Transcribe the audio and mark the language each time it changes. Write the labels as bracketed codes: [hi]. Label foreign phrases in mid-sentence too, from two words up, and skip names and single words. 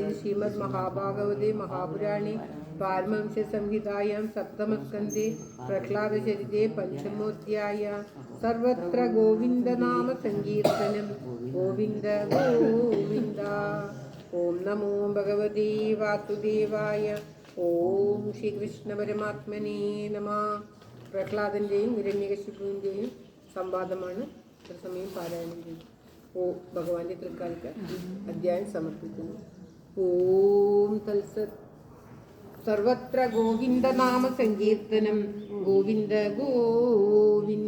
[sa] श्रीमद् महाभागवते महापुराणे पारमहंस संहितायां सप्तमस्कन्धे प्रह्लादचरिते पंचमोऽध्याय. सर्वत्र गोविन्दनाम संकीर्तनं गोविन्द गोविन्द. ओम नमो भगवते वासुदेवाय. ഓം ശ്രീകൃഷ്ണ പരമാത്മനേ നമഃ. [ml] പ്രഹ്ലാദന്റെയും ഹിരണ്യകശിപുവിന്റെയും സംവാദമാണ് ഇത്ര സമയം പാരായണം ചെയ്യുന്നത്. ഭഗവാന്റെ തൃക്കാൽക്ക് അധ്യായം സമർപ്പിക്കുന്നു. [sa] ഓം തത്സത്. സർവത്ര ഗോവിന്ദനാമ സങ്കീർത്തനം ഗോവിന്ദ ഗോവിന്ദ.